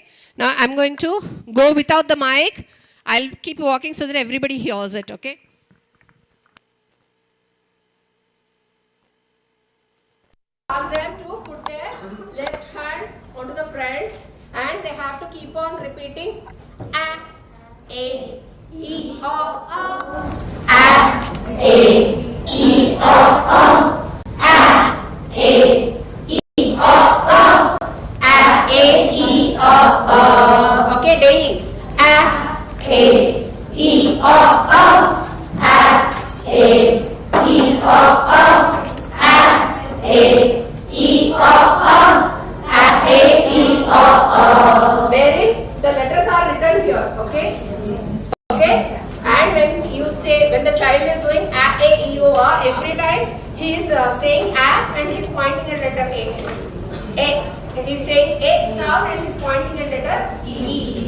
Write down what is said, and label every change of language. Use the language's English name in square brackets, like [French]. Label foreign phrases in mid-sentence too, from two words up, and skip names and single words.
[English] Now I'm going to go without the mic. I'll keep walking so that everybody hears it. Okay? Ask them to put their left hand onto the front and they have to keep on repeating A, E, O, A, E, O, A, E, O, A, E, O. Okay, daily. A, E, O, A, E, O, A, E, O, A, E, O, wherein the letters are written here, okay? Okay? And when the child is doing A, E, O, every time he is saying A and he is pointing at letter A. He is saying A sound and he is pointing at letter E.